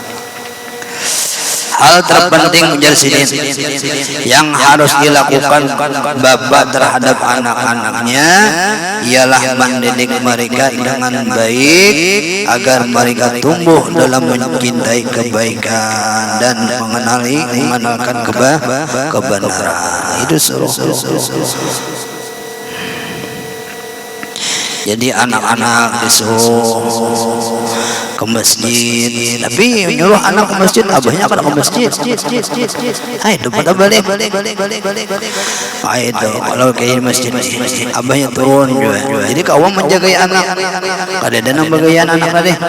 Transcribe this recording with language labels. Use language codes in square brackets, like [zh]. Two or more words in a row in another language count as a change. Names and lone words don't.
[id] Hal terpenting menjadi yang harus dilakukan bapak terhadap anak-anaknya ialah mendidik mereka dengan baik agar mereka tumbuh dalam mencintai kebaikan dan mengenalkan kebenaran. [bjn] Itu suruh. Jadi anak-anak disuruh ke masjid, tapi nyuruh anak ke masjid, abahnya kan ke masjid. Itu pada balik. [id] Itu kalau kayak masjid, abahnya turun juga. [bjn] Jadi kawan menjaga anak, kada ada nang bagayan anak tadi.